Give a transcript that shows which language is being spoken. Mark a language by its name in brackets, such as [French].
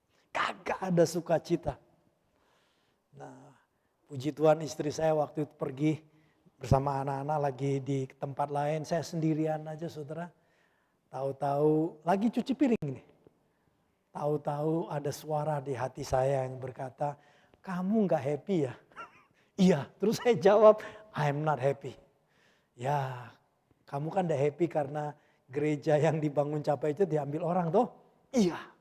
[Indonesian] Kagak ada sukacita. Nah, puji Tuhan istri saya waktu itu pergi bersama anak-anak lagi di tempat lain. Saya sendirian aja saudara. Tahu-tahu lagi cuci piring nih. Tahu-tahu ada suara di hati saya yang berkata, kamu gak happy ya? Iya, terus saya jawab, [English] I'm not happy. [Indonesian] Ya, kamu kan gak happy karena gereja yang dibangun Capai itu diambil orang toh? Iya.